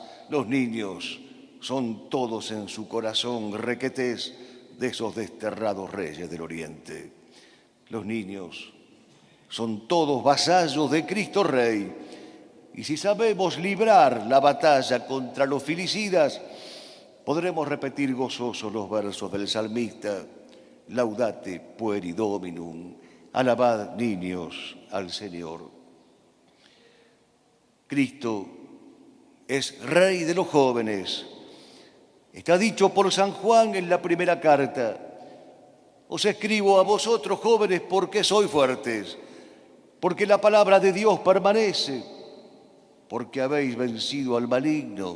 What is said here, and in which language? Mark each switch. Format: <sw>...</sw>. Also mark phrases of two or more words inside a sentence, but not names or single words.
<es>Los niños son todos en su corazón requetés de esos desterrados reyes del Oriente. Los niños son todos vasallos de Cristo Rey. Y si sabemos librar la batalla contra los filicidas, podremos repetir gozosos los versos del salmista:</es> <la>Laudate pueri Dominum,</la> <es>alabad niños al Señor. Cristo es Rey de los jóvenes. Está dicho por San Juan en la primera carta: os escribo a vosotros jóvenes porque sois fuertes, porque la palabra de Dios permanece, porque habéis vencido al maligno.</es>